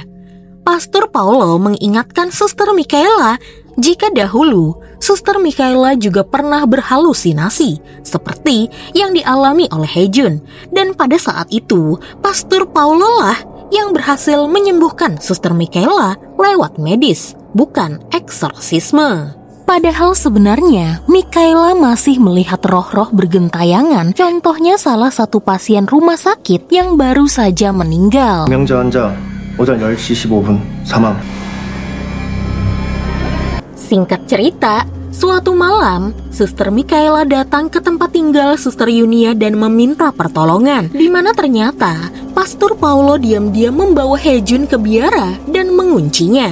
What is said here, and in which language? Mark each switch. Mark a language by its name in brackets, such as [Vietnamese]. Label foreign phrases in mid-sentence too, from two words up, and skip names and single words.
[Indonesian] Pastor Paolo mengingatkan Suster Mikaela jika dahulu Suster Mikaela juga pernah berhalusinasi seperti yang dialami oleh Hejun, dan pada saat itu Pastor Paolo lah yang berhasil menyembuhkan Suster Mikaela lewat medis, bukan eksorsisme. Padahal sebenarnya Mikaela masih melihat roh-roh bergentayangan. Contohnya salah satu pasien rumah sakit yang baru saja meninggal. [Korean] 명자 환자 오전 10시 15분 사망. [Indonesian] Singkat cerita, suatu malam, Suster Mikaela datang ke tempat tinggal Suster Yunia dan meminta pertolongan, di mana ternyata Pastor Paolo diam-diam membawa Hejun ke biara dan menguncinya.